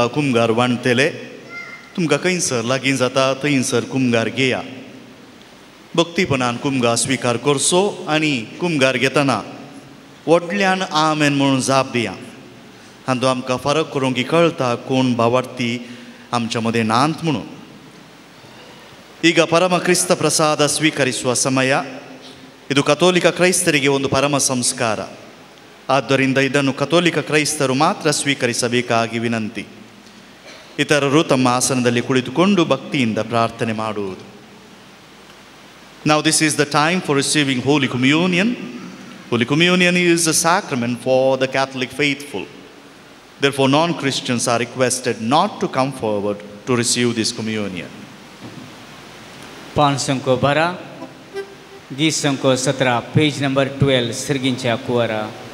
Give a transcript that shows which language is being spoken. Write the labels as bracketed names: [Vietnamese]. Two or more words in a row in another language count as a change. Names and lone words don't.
[Konkani] कुमगार वांटतले तुमकां खंयसर लागीं जाता थंयसर कुमगार घेया भक्तीपणान कुमगार स्विकार करचो आनी कुमगार घेतना व्हडल्यान आमेन म्हणून जाप दिया हातूंत आमकां फरक करूंक कळटा कोण भावार्थी आमच्या मदें नांत म्हणून [Kannada] ಈಗ ಪರಮ ಕ್ರಿಸ್ತ ಪ್ರಸಾದ ಸ್ವೀಕರಿಸುವ ಸಮಯ ಇದು ಕಥೋಲಿಕ ಕ್ರೈಸ್ತರಿಗೆ ಒಂದು ಪರಮ ಸಂಸ್ಕಾರ ಆದ್ದರಿಂದ ಇದನ್ನು ಕಥೋಲಿಕ ಕ್ರೈಸ್ತರು ಮಾತ್ರ ಸ್ವೀಕರಿಸಬೇಕಾಗಿ ವಿನಂತಿ ಇತರರು ತಮ್ಮ ಆಸನದಲ್ಲಿ ಕುಳಿತುಕೊಂಡು ಭಕ್ತಿಯಿಂದ ಪ್ರಾರ್ಥನೆ ಮಾಡುವುದು [English] Now this is the time for receiving Holy Communion. Holy Communion is a sacrament for the Catholic faithful. Therefore non-Christians are requested not to come forward to receive this communion. [Konkani] 512 गीत संक 17 [English] page number [Konkani] 12 सर्गींच्या कुवारा